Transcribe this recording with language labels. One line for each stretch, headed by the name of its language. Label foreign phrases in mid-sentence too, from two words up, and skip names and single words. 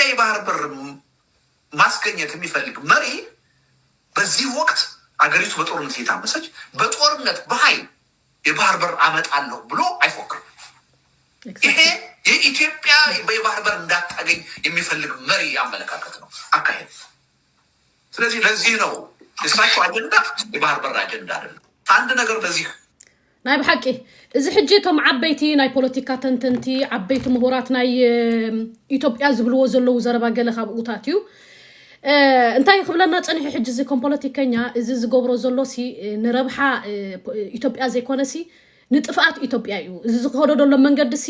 Amharic: የባህር በር ማስገኘት የሚፈልግ መሪ በዚህ ወቅት አገሪቱ በጦርነት እየታመሰች በጦርነት በኃይል የባህር በር አመጣለሁ ብሎ አይፎክርም። ይሄ የኢትዮጵያ የባህር በር እንዳታገኝ የሚፈልግ መሪ አመለካከት ነው፣ አካሄድ። ስለዚህ ለዚህ ነው እሳቸው አጀንዳ የባህር በር አጀንዳ አይደለም። አንድ ነገር በዚህ
Tigrinya: ናይ ብሓቂ እዚ ሕጂ ቶም ዓበይቲ ናይ ፖለቲካ ተንተንቲ ዓበይቲ ምሁራት ናይ ኢትዮጵያ ዝብልዎ ዘለዉ ዘረባ ገለ ካብኡታት እዩ። እንታይ ክብለና ፀኒሑ ሕጂ እዚ ከም ፖለቲከኛ እዚ ዝገብሮ ዘሎ ሲ ንረብሓ ኢትዮጵያ ዘይኮነ ሲ ንጥፍኣት ኢትዮጵያ እዩ። እዚ ዝከዶ ዘሎ መንገዲ ሲ